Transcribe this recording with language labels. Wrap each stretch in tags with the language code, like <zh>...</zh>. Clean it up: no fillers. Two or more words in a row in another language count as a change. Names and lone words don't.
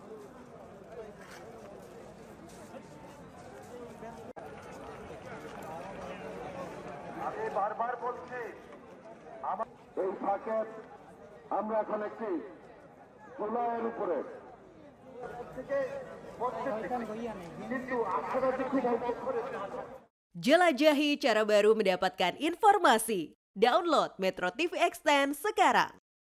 <bn>আমি বারবার বলছি এই ফাঁকে আমরা এখন একটি প্রলয়ের উপরে কিন্তু আপনারা যে খুব অল্প করে</bn> <id>Jelajahi cara baru mendapatkan informasi. Download Metro TV Extend sekarang.</id>